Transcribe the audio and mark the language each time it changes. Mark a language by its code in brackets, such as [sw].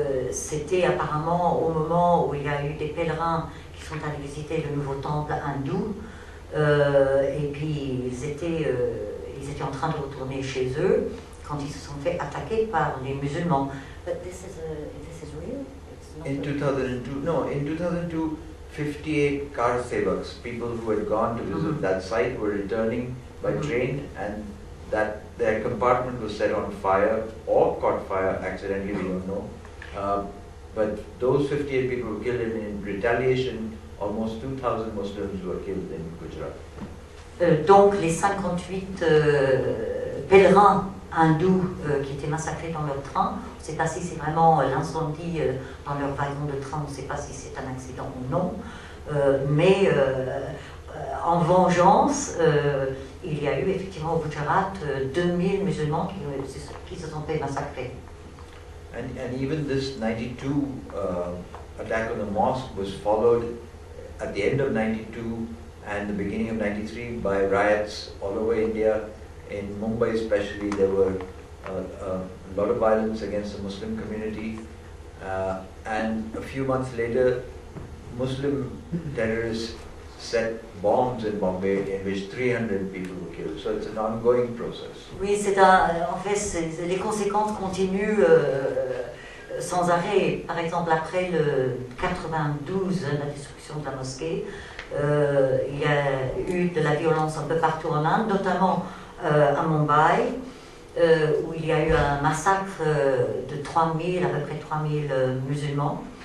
[fr] C'était apparemment au moment où il y a eu des pèlerins qui sont allés visiter le nouveau temple hindou, et puis ils étaient en train de retourner chez eux quand ils se sont fait attaquer par les musulmans. [en] But this is real? In 2002, no, in 2002, 58 car sevaks, people who had gone to visit that site, were returning by train, and that their compartment was set on fire or caught fire accidentally, we don't know. But those 58 people were killed, and in retaliation, almost 2,000 Muslims were killed in Gujarat. [fr] Donc les 58 pèlerins hindous qui étaient massacrés dans leur train, on ne sait pas si c'est vraiment l'incendie dans leur wagon de train, on ne sait pas si c'est un accident ou non, mais en vengeance, il y a eu effectivement au Gujarat 2000 musulmans qui se sont fait massacrer. [en] And even this 92 attack on the mosque was followed at the end of 92 and the beginning of 93 by riots all over India. In Mumbai especially, there were a lot of violence against the Muslim community, and a few months later, Muslim terrorists set bombs in Bombay in which 300 people were killed. So it's an ongoing process. [fr] Oui, en fait, les conséquences continuent sans arrêt. Par exemple, après le 92, la destruction de la mosquée, il y a eu de la violence un peu partout en Inde, notamment à Mumbai, où il y a eu un massacre de 3000, à peu près 3000 musulmans.